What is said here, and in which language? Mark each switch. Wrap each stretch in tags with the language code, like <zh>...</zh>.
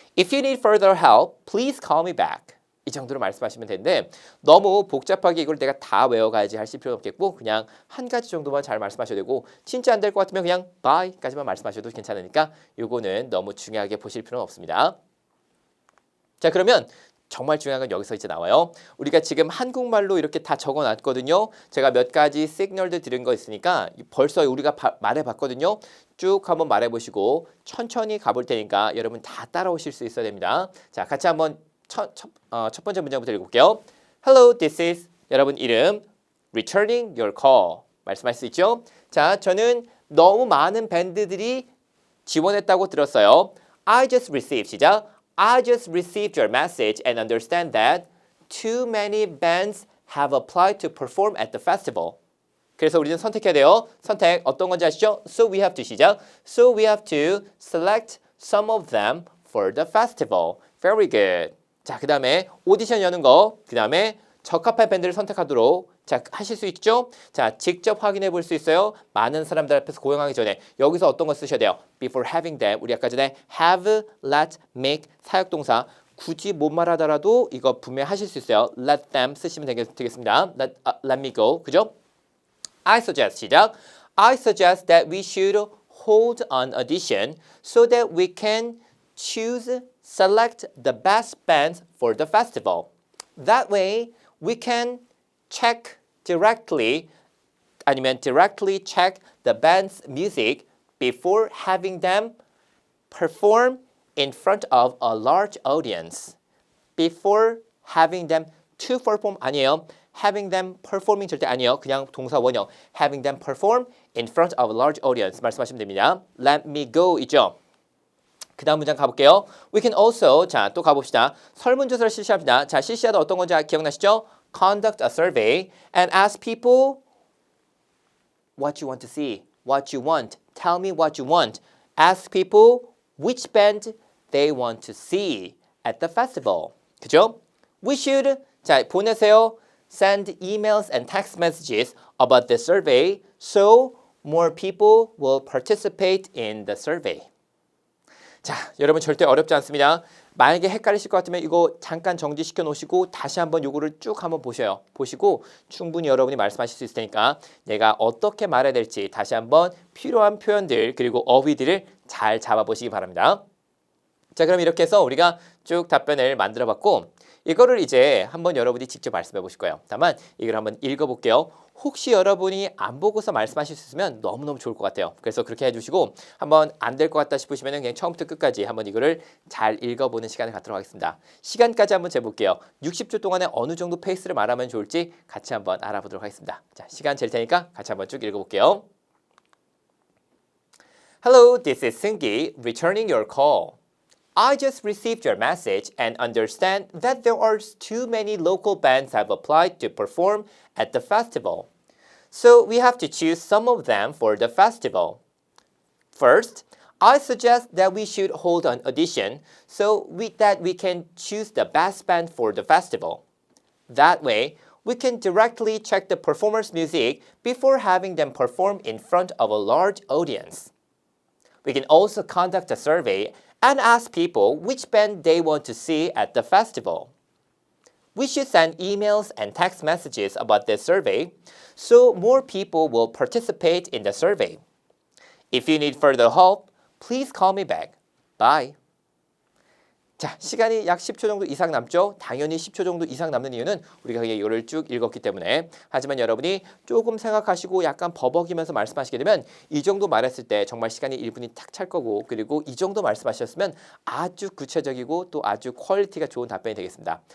<en>If you need further help, please call me back.</en> <ko>이 정도로 말씀하시면 되는데 너무 복잡하게 이걸 내가 다 외워가야지 하실 필요는 없겠고 그냥 한 가지 정도만 잘 말씀하셔도 되고 진짜 안 될 것 같으면 그냥 bye까지만 말씀하셔도 괜찮으니까 요거는 너무 중요하게 보실 필요는 없습니다. 자, 그러면 정말 중요한 건 여기서 이제 나와요. 우리가 지금 한국말로 이렇게 다 적어놨거든요. 제가 몇 가지 시그널들 들은 거 있으니까 벌써 우리가 말해봤거든요. 쭉 한번 말해보시고 천천히 가볼 테니까 여러분 다 따라오실 수 있어야 됩니다. 자, 같이 한번 첫 번째 문장부터 읽어볼게요.</ko> <en>Hello, this is</en> <ko>여러분 이름</ko> <en>returning your call</en> <ko>말씀할 수 있죠? 자, 저는 너무 많은 밴드들이 지원했다고 들었어요.</ko> <en>I just received</en> <ko>시작.</ko> <en>I just received your message and understand that too many bands have applied to perform at the festival.</en> <ko>그래서 우리는 선택해야 돼요. 선택 어떤 건지 아시죠?</ko> <en>So we have to 시작. So we have to select some of them for the festival. Very good.</en> <ko>자, 그 다음에 오디션 여는 거. 그 다음에 적합한 밴드를 선택하도록 자 하실 수 있죠? 자 직접 확인해 볼 수 있어요. 많은 사람들 앞에서 고용하기 전에 여기서 어떤 거 쓰셔야 돼요?</ko> <en>Before having them</en> <ko>우리 아까 전에 have, let, make 사역동사 굳이 못 말하더라도 이거 분명히 하실 수 있어요.</ko> <en>Let them</en> <ko>쓰시면 되겠습니다.</ko> <en>Let me go</en> <ko>그죠?</ko> <en>I suggest</en> <ko>시작.</ko> <en>I suggest that we should hold an audition so that we can select the best bands for the festival. That way, we can check directly check the band's music before having them perform in front of a large audience. Before having them to perform</en> <ko>아니에요.</ko> <en>having them performing</en> <ko>절대 아니에요. 그냥 동사 원형.</ko> <en>having them perform in front of a large audience</en> <ko>말씀하시면 됩니다.</ko> <en>Let me go</en> <ko>있죠. 그 다음 문장 가볼게요.</ko> <en>We can also</en> <ko>자 또 가봅시다. 설문조사를 실시합니다. 자 실시하다 어떤 건지 기억나시죠?</ko> <en>Conduct a survey and ask people what you want to see, what you want. Tell me what you want. Ask people which band they want to see at the festival.</en> <ko>그죠?</ko> <en>We should</en> <ko>자 보내세요.</ko> <en>Send emails and text messages about the survey so more people will participate in the survey.</en> <ko>자, 여러분 절대 어렵지 않습니다. 만약에 헷갈리실 것 같으면 이거 잠깐 정지시켜 놓으시고 다시 한번 요거를 쭉 한번 보셔요. 보시고 충분히 여러분이 말씀하실 수 있을 테니까 내가 어떻게 말해야 될지 다시 한번 필요한 표현들 그리고 어휘들을 잘 잡아보시기 바랍니다. 자, 그럼 이렇게 해서 우리가 쭉 답변을 만들어 봤고 이거를 이제 한번 여러분이 직접 말씀해 보실 거예요. 다만 이걸 한번 읽어볼게요. 혹시 여러분이 안 보고서 말씀하실 수 있으면 너무너무 좋을 것 같아요. 그래서 그렇게 해주시고 한번 안 될 것 같다 싶으시면 그냥 처음부터 끝까지 한번 이거를 잘 읽어보는 시간을 갖도록 하겠습니다. 시간까지 한번 재볼게요. 60초 동안에 어느 정도 페이스를 말하면 좋을지 같이 한번 알아보도록 하겠습니다. 자, 시간 잴 테니까 같이 한번 쭉 읽어볼게요.</ko> <en>Hello, this is Seunggi returning your call. I just received your message and understand that there are too many local bands have applied to perform at the festival. So we have to choose some of them for the festival. First, I suggest that we should hold an audition that we can choose the best band for the festival. That way, we can directly check the performer's music before having them perform in front of a large audience. We can also conduct a survey and ask people which band they want to see at the festival. We should send emails and text messages about this survey so more people will participate in the survey. If you need further help, please call me back. Bye.</en> <ko>자, 시간이 약 10초 정도 이상 남죠? 당연히 10초 정도 이상 남는 이유는 우리가 그냥 이거를 쭉 읽었기 때문에. 하지만 여러분이 조금 생각하시고 약간 버벅이면서 말씀하시게 되면 이 정도 말했을 때 정말 시간이 1분이 탁 찰 거고 그리고 이 정도 말씀하셨으면 아주 구체적이고 또 아주 퀄리티가 좋은 답변이 되겠습니다.</ko>